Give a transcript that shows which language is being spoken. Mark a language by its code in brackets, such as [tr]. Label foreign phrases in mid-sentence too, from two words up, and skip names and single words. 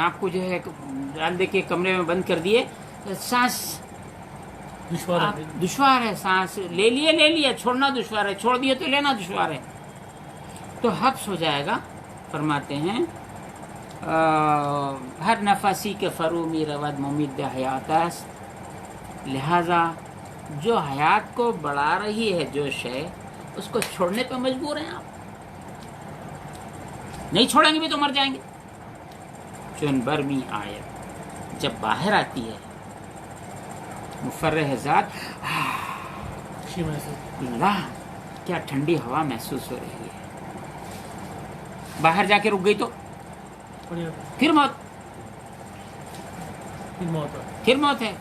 [ur] آپ کو جو ہے ڈال دے کے کمرے میں بند کر دیے، سانس دشوار ہے، سانس لے لیا چھوڑنا دشوار ہے، چھوڑ دیے تو لینا دشوار ہے، تو حبس ہو جائے گا۔ فرماتے ہیں [fa] ہر نفسی کے فرومی رود ممد حیات است، [ur] لہذا جو حیات کو بڑھا رہی ہے جو شے، اس کو چھوڑنے پہ مجبور ہیں آپ، نہیں چھوڑیں گے بھی تو مر جائیں گے۔ [fa] چون برمی آیت، [ur] جب باہر آتی ہے [fa] مفرح ذات، [ur] اللہ کیا ٹھنڈی ہوا محسوس ہو رہی ہے، باہر جا کے رک گئی تو پھر موت ہے۔